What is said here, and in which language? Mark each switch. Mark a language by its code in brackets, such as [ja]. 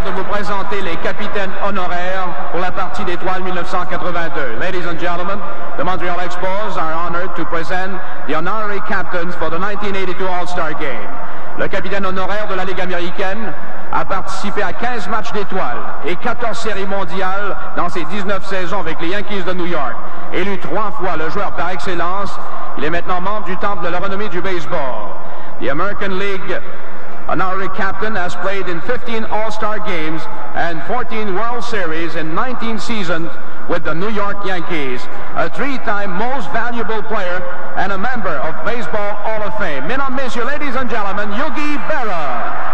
[fr] Présenter les capitaines honoraires pour la partie d'étoiles 1982. [en] Ladies and gentlemen, the Montreal Expos are honored to present the honorary captains for the 1982 All-Star Game. [fr] Le capitaine honoraire de la Ligue américaine a participé à 15 matchs d'étoiles et 14 séries mondiales dans ses 19 saisons avec les Yankees de New York. Élu 3 fois le joueur par excellence, il est maintenant membre du temple de la renommée du baseball. [en] The American League honorary captain has played in 15 All-Star games and 14 World Series in 19 seasons with the New York Yankees. A 3-time most valuable player and a member of Baseball Hall of Fame. [fr] Mesdames, Messieurs, [en] ladies and gentlemen, Yogi Berra.